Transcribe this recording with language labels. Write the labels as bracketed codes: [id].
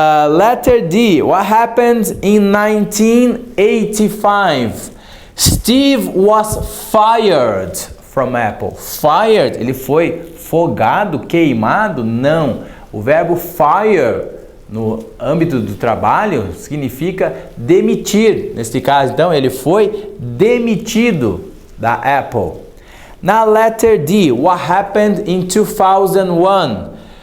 [en] Letter D, what happened in 1985? Steve was fired from Apple. [pt] Fired, ele foi fogado, queimado? Não. O verbo fire no âmbito do trabalho significa demitir. Neste caso, então, ele foi demitido da Apple. [en] Na letter D, what happened in 2001?